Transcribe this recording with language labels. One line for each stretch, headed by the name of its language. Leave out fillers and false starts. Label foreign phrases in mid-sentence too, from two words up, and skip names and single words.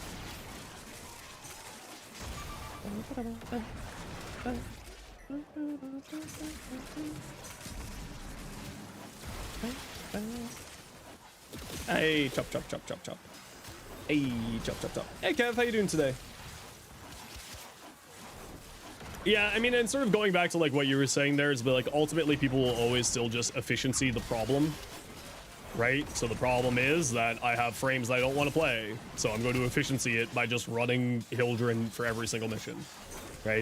English: Hey, chop, chop, chop, chop, chop. Hey, chop, chop, chop. Hey, Kev, how you doing today? Yeah, I mean, and sort of going back to like what you were saying there is, but like ultimately people will always still just efficiency the problem, right? So the problem is that I have frames that I don't want to play, so I'm going to efficiency it by just running Hildren for every single mission, right?